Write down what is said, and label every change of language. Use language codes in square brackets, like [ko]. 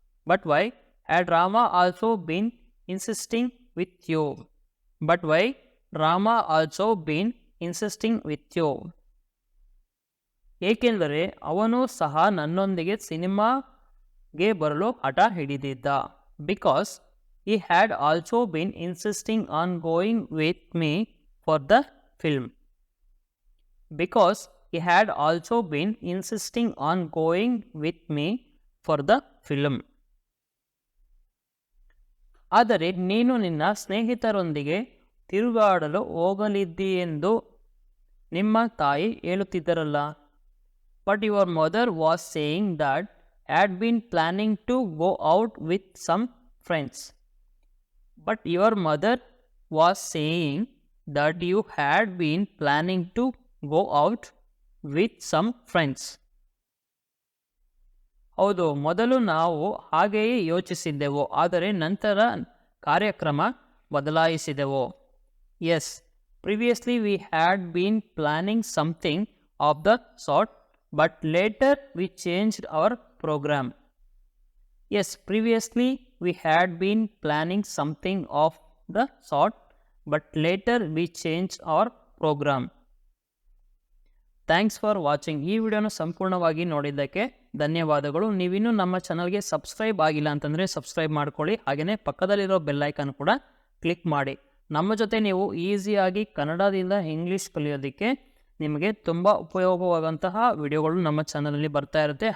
[en] But why had Rama also been insisting with you. But why Rama also been insisting with you. [kn] ಏಕೆಂದರೆ ಅವನು ಸಹ ನನ್ನೊಂದಿಗೆ ಸಿನಿಮಾಗೆ ಬರಲು ಹಠ ಹಿಡಿದಿದ್ದ. [en] Because he had also been insisting on going with me for the film. Because he had also been insisting on going with me for the film. [kn] ಆದರೆ ನೀನು ನಿನ್ನ ಸ್ನೇಹಿತರೊಂದಿಗೆ ತಿರುಗಾಡಲು ಹೋಗಲಿದ್ದೀಯೆಂದು ನಿಮ್ಮ ತಾಯಿ ಹೇಳುತ್ತಿದ್ದರಲ್ಲ. [en] But your mother was saying that had been planning to go out with some friends. But your mother was saying that you had been planning to go out with some friends. [kn] ಹೌದು, ಮೊದಲು ನಾವು ಹಾಗೆಯೇ ಯೋಚಿಸಿದ್ದೆವು, ಆದರೆ ನಂತರ ಕಾರ್ಯಕ್ರಮ ಬದಲಾಯಿಸಿದೆವು. [en] Yes, previously we had been planning something of the sort, but later we changed our program. Yes, previously we had been planning something of the sort, but later we change our program. Thanks for watching. [kn] ಈ ವಿಡಿಯೋನ ಸಂಪೂರ್ಣವಾಗಿ ನೋಡಿದ್ದಕ್ಕೆ ಧನ್ಯವಾದಗಳು. ನೀವಿನ್ನೂ ನಮ್ಮ ಚಾನಲ್ಗೆ subscribe ಆಗಿಲ್ಲ ಅಂತಂದರೆ ಸಬ್ಸ್ಕ್ರೈಬ್ ಮಾಡ್ಕೊಳ್ಳಿ. ಹಾಗೆಯೇ ಪಕ್ಕದಲ್ಲಿರೋ ಬೆಲ್ಲೈಕನ್ ಕೂಡ ಕ್ಲಿಕ್ ಮಾಡಿ. ನಮ್ಮ ಜೊತೆ ನೀವು ಈಸಿಯಾಗಿ ಕನ್ನಡದಿಂದ ಇಂಗ್ಲೀಷ್ ಕಲಿಯೋದಕ್ಕೆ ನಿಮಗೆ ತುಂಬ ಉಪಯೋಗವಾದಂತಹ ವಿಡಿಯೋಗಳು ನಮ್ಮ ಚಾನಲಲ್ಲಿ ಬರ್ತಾ ಇರುತ್ತೆ.